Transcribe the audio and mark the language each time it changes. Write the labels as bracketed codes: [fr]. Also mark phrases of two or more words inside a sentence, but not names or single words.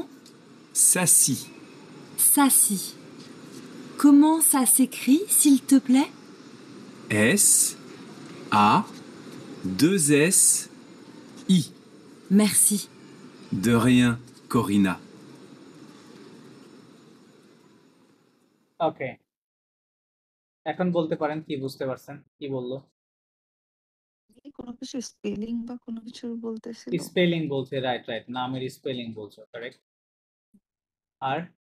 [fr] Sassy. Sassy. Comment ça s'écrit, s'il te plaît? S, A, 2 S, I. Merci. De rien, Corina. [bn] ওকে, এখন বলতে পারেন কি বুঝতে পারছেন, কি বললো? কোনো কিছু স্পেলিং বা কোনো কিছু বলতেছিল? স্পেলিং বলছে, [en] right right, [bn] নামের স্পেলিং বলছো, কারেক্ট। আর